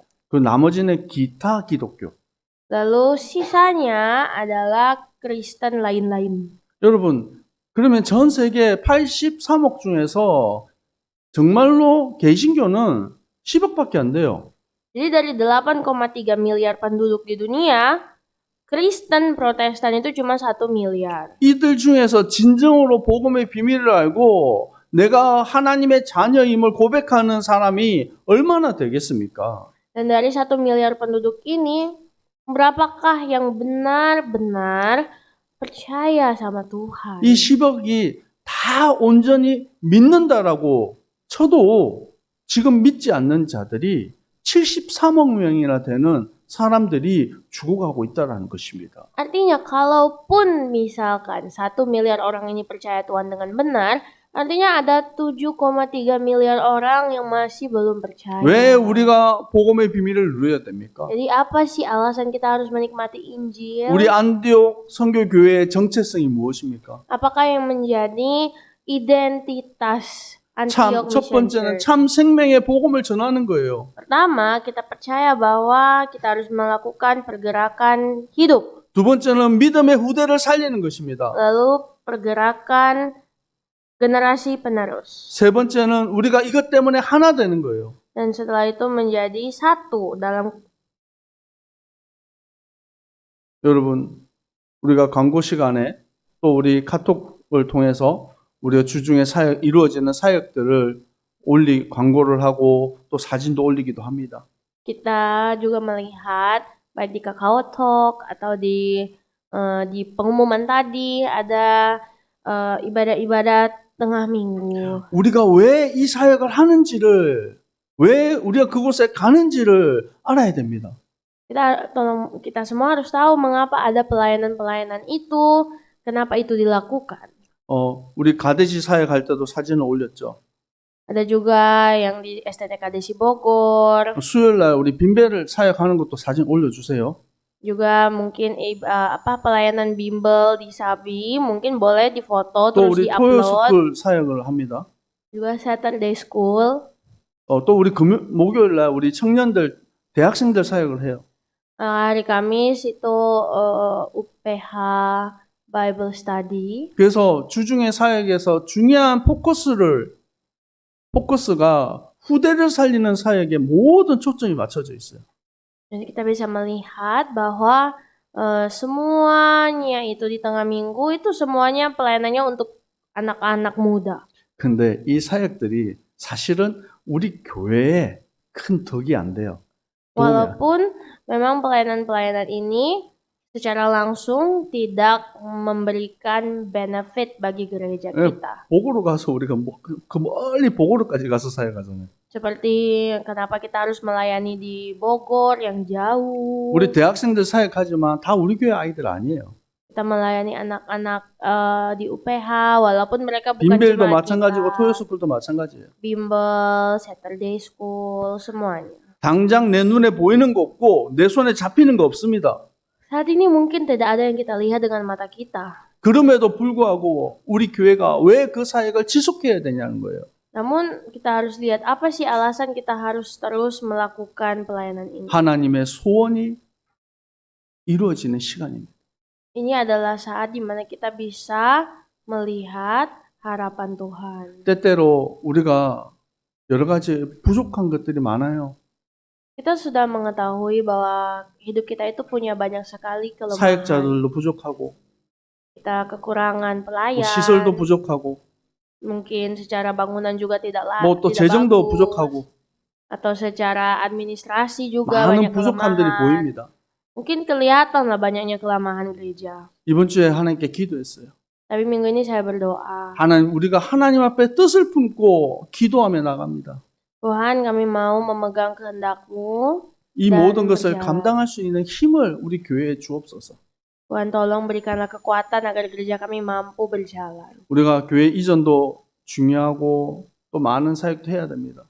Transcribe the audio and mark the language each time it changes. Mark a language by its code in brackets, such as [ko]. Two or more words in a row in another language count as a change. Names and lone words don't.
[ko] 그 나머지는 기타 기독교. [id] Lalu sisanya adalah Kristen lain-lain. [ko] 여러분, 그러면 전 세계 83억 중에서 정말로 개신교는 10억밖에 안 돼요. [id] Jadi dari 8,3 miliar penduduk di dunia, Kristen Protestan itu cuma 1 miliar. [ko] 이들 중에서 진정으로 복음의 비밀을 알고 내가 하나님의 자녀임을 고백하는 사람이 얼마나 되겠습니까? [id] Dan dari 1 miliar penduduk ini, berapakah yang benar-benar percaya sama Tuhan? [ko] 이 10억이 다 온전히 믿는다라고 쳐도 지금 믿지 않는 자들이 73억 명이나 되는 사람들이 죽어가고 있다는 것입니다. [id] Artinya kalaupun misalkan 1 miliar orang ini percaya Tuhan dengan benar, artinya ada 7,3 miliar orang yang masih belum percaya. [ko] 왜 우리가 복음의 비밀을 누려야 됩니까? [id] Jadi apa sih alasan kita harus menikmati Injil? [ko] 우리 안디옥 선교교회의 정체성이 무엇입니까? [id] Apakah yang menjadi identitas Antioch [ko] 첫 [id] Mission [ko] 번째는 [id] Church? [ko] 참 생명의 복음을 전하는 거예요. [id] Pertama, kita percaya bahwa kita harus melakukan pergerakan hidup. [ko] 두 번째는 믿음의 후대를 살리는 것입니다. [id] Lalu pergerakan generasi penerus. [ko] 세 번째는 우리가 이것 때문에 하나 되는 거예요. [id] Dan setelah itu menjadi satu dalam. [ko] 여러분, 우리가 광고 시간에 또 우리 카톡을 통해서 우리가 주중에 이루어지는 사역들을 광고를 하고 또 사진도 올리기도 합니다. [id] Kita juga melihat baik di Kakao Talk atau di pengumuman tadi ada ibadah-ibadat tengah minggu. [ko] 우리가 왜 이 사역을 하는지를, 왜 우리가 그곳에 가는지를 알아야 됩니다. [id] Kita semua harus tahu mengapa ada pelayanan-pelayanan itu, kenapa itu dilakukan. [ko] 우리 가데시 사역할 때도 사진을 올렸죠. [id] Ada juga yang di STTK Desi Bogor. [ko] 수요일 날 우리 빈배를 사역하는 것도 사진 올려주세요. [id] Juga mungkin pelayanan bimbel di Sabi mungkin boleh difoto [ko] 또 [id] terus [ko] 우리 [id] diupload. [ko] 토요스쿨 사역을 합니다. [id] Juga Saturday School. [ko] 또 우리 목요일 날 우리 청년들, 대학생들 사역을 해요. [id] Hari Kamis itu UPH Bible Study. [ko] 그래서 주중의 사역에서 중요한 포커스가 후대를 살리는 사역에 모든 초점이 맞춰져 있어요. [id] Jadi kita bisa melihat bahwa semuanya itu di tengah minggu itu semuanya pelayanannya untuk anak-anak muda. [ko] 근데 이 사역들이 사실은 우리 교회에 큰 덕이 안 돼요. [id] Walaupun memang pelayanan-pelayanan ini secara langsung tidak memberikan benefit bagi gereja kita. [ko] 보고로 가서 우리가 그 멀리 보고로까지 가서 사역하잖아요. [id] Seperti kenapa kita harus melayani di Bogor yang jauh. [ko] 우리 대학생들 사역하지만 다 우리 교회 아이들 아니에요. [id] Kita melayani anak-anak di UPH walaupun mereka bukan [ko] 빈벨도 [id] jemaat [ko] 마찬가지고 [id] kita. [ko] 토요스쿨도 마찬가지예요. [id] Bimbel, Saturday School, semuanya. [ko] 당장 내 눈에 보이는 거 없고 내 손에 잡히는 거 없습니다. [id] Saat ini mungkin tidak ada yang kita lihat dengan mata kita. [ko] 그럼에도 불구하고 우리 교회가 왜 그 사역을 지속해야 되냐는 거예요. [id] Namun kita harus lihat apa sih alasan kita harus terus melakukan pelayanan ini. [ko] 하나님의 소원이 이루어지는 시간입니다. [id] Ini adalah saat di mana kita bisa melihat harapan Tuhan. [ko] 때때로 우리가 여러 가지 부족한 것들이 많아요. [id] Kita sudah mengetahui bahwa hidup kita itu punya banyak sekali kelemahan. [ko] 사역자들도 부족하고 [id] Kita kekurangan pelayan. [ko] 시설도 부족하고 [id] Mungkin secara bangunan juga tidak [ko] 또 [id] tidak [ko] 재정도 [id] bagus. [ko] 부족하고 [id] Atau secara administrasi juga [ko] 많은 [id] banyak [ko] 부족함들이 [id] kelemahan. [ko] 보입니다. [id] Mungkin kelihatan lah banyaknya kelemahan gereja. [ko] 이번 주에 하나님께 기도했어요. [id] Tapi minggu ini saya berdoa. [ko] 우리가 하나님 앞에 뜻을 품고 기도하며 나갑니다. [id] Tuhan, kami mau memegang kehendak-Mu. [ko] 이 [id] Dan [ko] 모든 것을 [id] berjalan. [ko] 감당할 수 있는 힘을 우리 교회에 주옵소서. [id] Tuhan, tolong berikanlah kekuatan agar gereja kami mampu berjalan. [ko] 우리가 교회 이전도 중요하고 또 많은 사역도 해야 됩니다.